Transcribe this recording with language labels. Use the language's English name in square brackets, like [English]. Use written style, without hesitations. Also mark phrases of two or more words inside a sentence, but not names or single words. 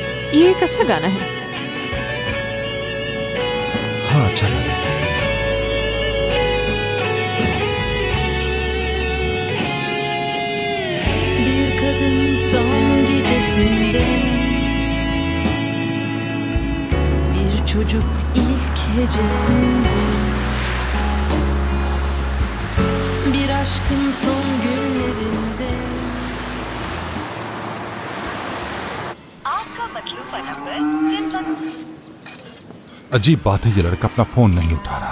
[Hindi] ये एक अच्छा गाना है। हाँ अच्छा गाना है। [Turkish] Bir kadın son gecesinde, bir çocuk ilk hecesinde, bir aşkın son günlerinde. [Hindi] अजीब बात है, ये लड़का अपना फोन नहीं उठा रहा।